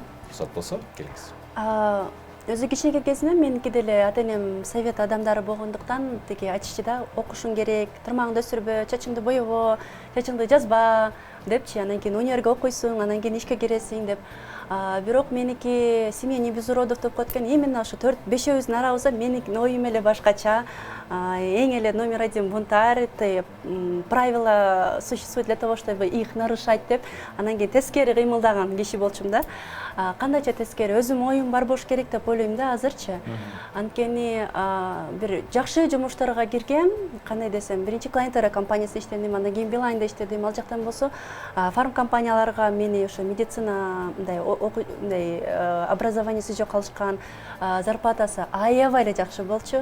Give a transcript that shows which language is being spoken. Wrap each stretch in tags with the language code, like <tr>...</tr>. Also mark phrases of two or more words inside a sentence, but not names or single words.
<ky>Уруксат болсо, келиңиз. Өзү кичинекей кезинен меники деле ата-энем совет адамдары болгондуктан тиги айтышчу да, окушуң керек, тырмагыңды өсүрбө, чачыңды боебо, чачыңды жазба депчи. Анан кийин универге окуйсуң, анан кийин ишке киресиң деп. Бирок меники</ky> <ru>семья не без уродов</ru> <ky>деп коет экен. Именно ошо 4-5-өбүздүн арабызда меники оюм эле башкача. Эң эле</ky> <ru>номер 1 бунтарь, правила существуют для того, чтобы их нарушать деп.</ru> <ky>Анан кийин тескери кыймылдаган киши болчумун да. Кандайча тескери, өзүм оюм бар болуш керек деп ойлойм да азырчы. Анткени бир жакшы жумуштарга киргем, кандай десем, биринчи клиенттер компаниясында иштедим, андан кийин Билайнда иштедим. Ал жактан болсо фарм компанияларга мени ошо медицина мындай образованиясы жок алышкан, зарплатасы аябай эле жакшы болчу.</ky>